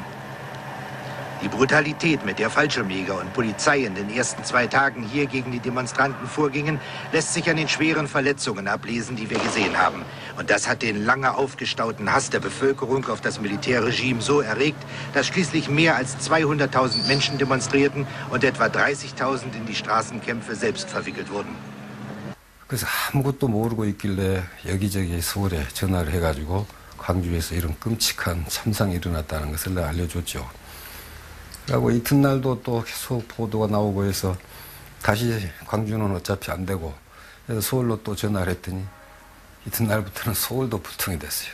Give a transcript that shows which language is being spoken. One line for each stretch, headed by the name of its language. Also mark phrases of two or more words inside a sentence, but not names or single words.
German: Die Brutalität, mit der Fallschirmjäger und Polizei in den ersten 2 Tagen hier gegen die Demonstranten vorgingen, lässt sich an den schweren Verletzungen ablesen, die wir gesehen haben. Und das hat den lange aufgestauten Hass der Bevölkerung auf das Militärregime so erregt, dass schließlich mehr als 200.000 Menschen demonstrierten und etwa 30.000 in die Straßenkämpfe selbst verwickelt wurden.
Korean: 그래서 아무것도 모르고 있길래 여기저기 서울에 전화를 해가지고 광주에서 이런 끔찍한 참상이 일어났다는 것을 내가 알려줬죠. 그리고 이튿날도 또 계속 보도가 나오고 해서 다시 광주는 어차피 안 되고 그래서 서울로 또 전화를 했더니 이튿날부터는 서울도 불통이 됐어요.